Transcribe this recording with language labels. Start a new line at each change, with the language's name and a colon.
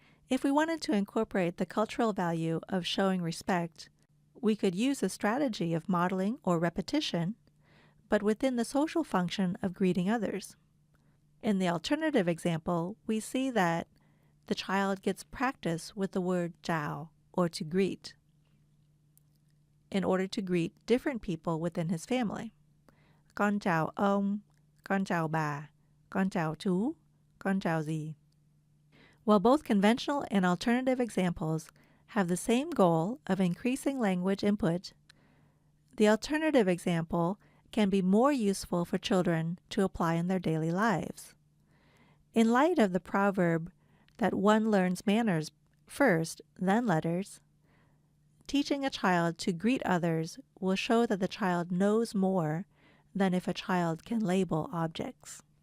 English: If we wanted to incorporate the cultural value of showing respect, we could use a strategy of modeling or repetition, but within the social function of greeting others. In the alternative example, we see that the child gets practice with the word chào, or to greet, in order to greet different people within his family.
Vietnamese: Con chào ông, con chào bà, con chào chú, con chào dì.
English: While both conventional and alternative examples have the same goal of increasing language input, the alternative example can be more useful for children to apply in their daily lives. In light of the proverb that one learns manners first, then letters, teaching a child to greet others will show that the child knows more than if a child can label objects.